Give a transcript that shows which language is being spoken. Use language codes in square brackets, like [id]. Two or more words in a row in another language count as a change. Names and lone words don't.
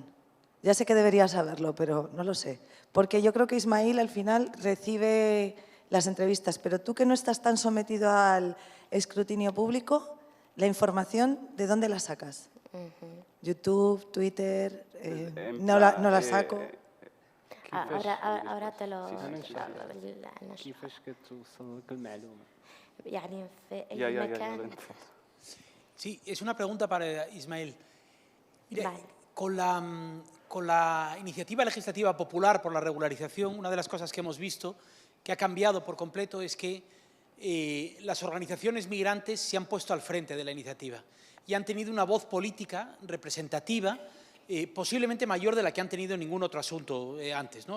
[es] Ya sé que deberías saberlo, pero no lo sé. Porque yo creo que Ismail al final recibe las entrevistas, pero tú que no estás tan sometido al escrutinio público, la información, ¿de dónde la sacas? YouTube, Twitter, no la saco. ahora te lo [ar] كيفاش كتوصلك المعلومة؟ يعني في أي مكان. [es] Sí, es una pregunta para Ismail. Mire, Vale. con la iniciativa legislativa popular por la regularización, una de las cosas que hemos visto que ha cambiado por completo es que las organizaciones migrantes se han puesto al frente de la iniciativa y han tenido una voz política representativa, posiblemente mayor de la que han tenido en ningún otro asunto antes, ¿no?